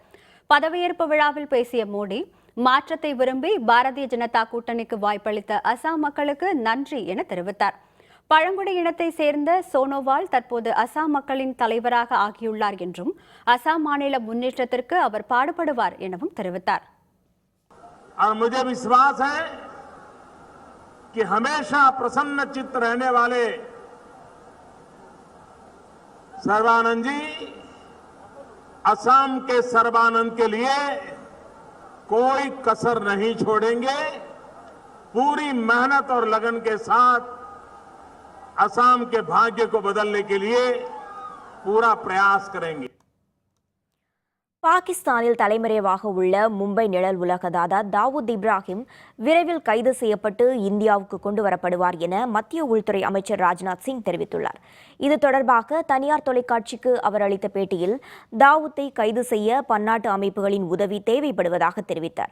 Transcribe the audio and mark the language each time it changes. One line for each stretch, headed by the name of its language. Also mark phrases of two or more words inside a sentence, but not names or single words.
Tamil: பதவியேற்பு விழாவில் பேசிய மோடி, மாற்றத்தை விரும்பி பாரதிய ஜனதா கூட்டணிக்கு வாய்ப்பளித்த அசாம் மக்களுக்கு நன்றி என தெரிவித்தார். பழங்குடி இனத்தை சேர்ந்த சோனோவால் தற்போது அசாம் மக்களின் தலைவராக ஆகியுள்ளார் என்றும் அசாம் மாநில முன்னேற்றத்திற்கு அவர் பாடுபடுவார் எனவும் தெரிவித்தார்.
Hindi: और मुझे विश्वास है कि हमेशा प्रसन्न चित्त रहने वाले सर्बानंद जी असम के सर्बानंद के लिए कोई कसर नहीं छोड़ेंगे. पूरी मेहनत और लगन के साथ असम के भाग्य को बदलने के लिए पूरा प्रयास करेंगे.
Tamil: பாகிஸ்தானில் தலைமறைவாக உள்ள மும்பை நிழல் உலக தாதா தாவூத் இப்ராஹிம் விரைவில் கைது செய்யப்பட்டு இந்தியாவுக்கு கொண்டு வரப்படுவார் என மத்திய உள்துறை அமைச்சர் ராஜ்நாத் சிங் தெரிவித்துள்ளார். இது தொடர்பாக தனியார் தொலைக்காட்சிக்கு அவர் அளித்த பேட்டியில் தாவூத்தை கைது செய்ய பன்னாட்டு அமைப்புகளின் உதவி தேவைப்படுவதாக தெரிவித்தார்.